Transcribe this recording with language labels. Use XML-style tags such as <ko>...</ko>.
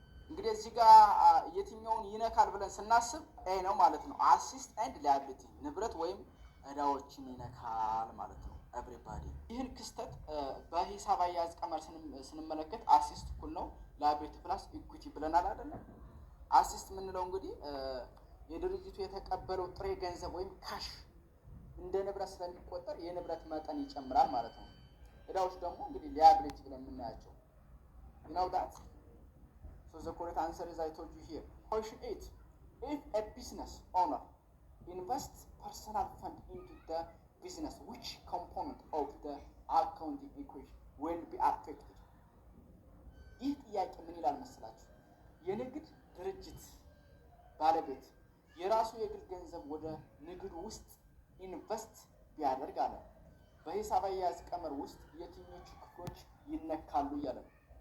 <am>እንግዲህ እዚህ ጋር የትኛውን ይነካል ብለን ስናስብ ኤ ነው ማለት ነው። አሲስት ኤንድ ላያቢሊቲ ንብረት ወይም ዕዳዎችን ይነካል ማለት ነው። ኤቭሪባዲ ይህን ክስተት በሂሳብ አያያዝ ቀመር ስንመለከት አሲስት እኩል ነው ላያቢሊቲ ፕላስ ኢኩዊቲ ብለናል አይደለም። አሲስት የምንለው እንግዲህ የድርጅቱ የተቀበለው ጥሬ ገንዘብ ወይም ካሽ እንደ ንብረት ስለሚቆጠር የንብረት መጠን ይጨምራል ማለት ነው። ዕዳዎች ደግሞ እንግዲህ ላያቢሊቲ ብለን የምናያቸው ነው ዳት</am> <en>So the correct answer is I told you here. Question 8. If a business owner invests personal fund into the business, which component of the accounting equation will be affected?</en> <am>ይህ ጥያቄ ምን ይላል መሰላችሁ? የንግድ ድርጅት ባለቤት የራሱ የግል ገንዘብ ወደ ንግዱ ውስጥ ኢንቨስት ቢያደርግ አለ በሂሳብ አያያዝ ቀመር ውስጥ የትኞቹ ክፍሎች ይነካሉ እያለ ነው።</am>